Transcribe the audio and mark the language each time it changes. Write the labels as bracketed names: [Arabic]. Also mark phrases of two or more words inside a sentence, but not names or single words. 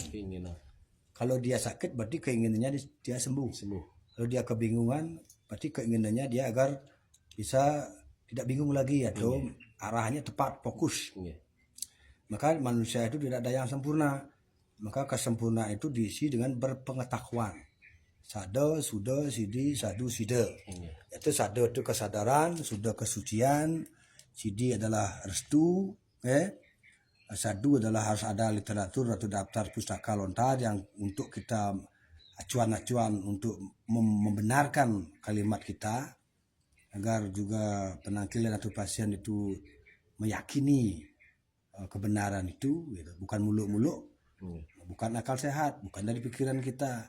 [Indonesian] Kalau dia sakit berarti keinginannya dia sembuh. Kalau dia kebingungan berarti keinginannya dia agar bisa tidak bingung lagi atau arahnya tepat fokus. Maka manusia itu tidak ada yang sempurna. Maka kesempurnaan itu diisi dengan berpengetahuan. Sada, suda, sidi, sadu, sida. Itu sada itu kesadaran, suda kesucian, sidi adalah restu, sadu adalah harus ada literatur atau daftar pustaka lontar yang untuk kita acuan-acuan untuk membenarkan kalimat kita agar juga penangkilan atau pasien itu meyakini kebenaran itu, bukan muluk-muluk, bukan akal sehat, bukan dari pikiran kita.